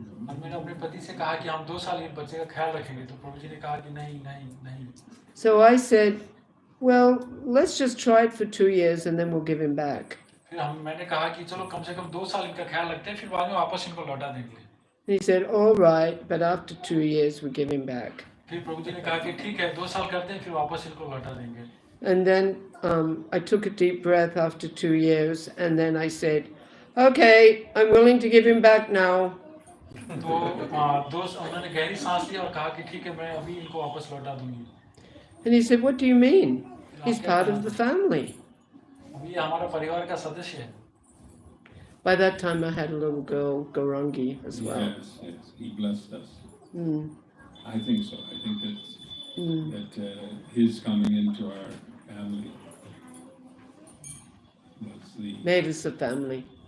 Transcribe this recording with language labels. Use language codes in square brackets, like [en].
[hi] और मैंने अपने पति से कहा कि हम 2 साल इस बच्चे का ख्याल रखेंगे, तो प्रभु जी ने कहा कि नहीं। [en] So I said, well, let's just try it for 2 years and then we'll give him back. [hi] फिर मैंने कहा कि चलो कम से कम 2 साल इनका ख्याल रखते हैं, फिर बाद में वापस इनको लौटा देंगे। [en] And he said, all right, but after 2 years we give him back. [hi] फिर प्रभु जी ने कहा कि ठीक है 2 साल करते हैं, फिर वापस इनको लौटा देंगे। [en] And then I took a deep breath after 2 years, and then I said, okay, I'm willing to give him back now. [hi] तो उन्होंने गहरी सांस ली और कहा कि ठीक है मैं अभी इनको वापस लौटा दूंगी। [en] And he said, what do you mean? He's part of the family. [hi] अभी हमारा परिवार का सदस्य है। [en] By that time I had a little girl, Gaurangi, as well. Yes, he blessed us. Mm. I think so. I think that his coming into our family was the Made us a family.